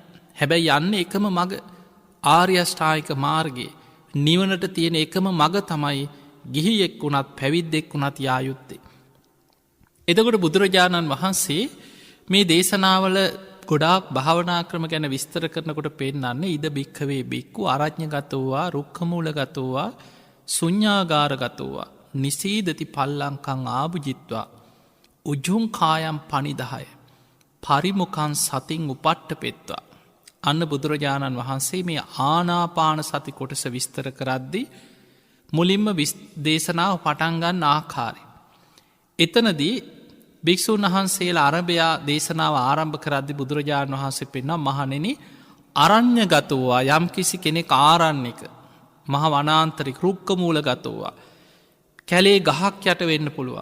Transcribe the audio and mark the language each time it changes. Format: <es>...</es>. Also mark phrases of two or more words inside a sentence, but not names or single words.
<si>හැබැයි යන්නේ එකම මඟ ආර්ය අෂ්ටාංගික මාර්ගයේ නිවනට තියෙන එකම මඟ තමයි ගිහියෙක් වුණත් පැවිද්දෙක් වුණත් යා යුත්තේ. එතකොට බුදුරජාණන් වහන්සේ මේ දේශනාවල ගොඩාක් භාවනා ක්‍රම ගැන විස්තර කරනකොට පෙන්නන්නේ</si> <pi>ඉද භික්ඛවේ භික්ඛු අරඤ්ඤගතෝවා රුක්ඛමූලගතෝවා ශුඤ්ඤාගාරගතෝවා නිසීදති පල්ලංකං ආභුජිත්වා උජුං කායම් පනිදාය පරිමුඛං සතින් උපට්ඨපෙත්වා.</pi> <si>අන්න බුදුරජාණන් වහන්සේ මේ ආනාපාන සති කොටස විස්තර කරද්දී මුලින්ම දේශනාව පටන් ගන්න ආකාරය. එතනදී භික්ෂුන් වහන්සේලා අරබයා දේශනාව ආරම්භ කරද්දී බුදුරජාණන් වහන්සේ පෙන්වනවා මහණෙනි අරඤ්ඤගතෝවා යම්කිසි කෙනෙක් ආරණ්‍යක මහ වනාන්තරික</si> <pi>රුක්ක මූලගතෝවා</pi> <si>කැලේ ගහක් යට වෙන්න පුළුවන්.</si>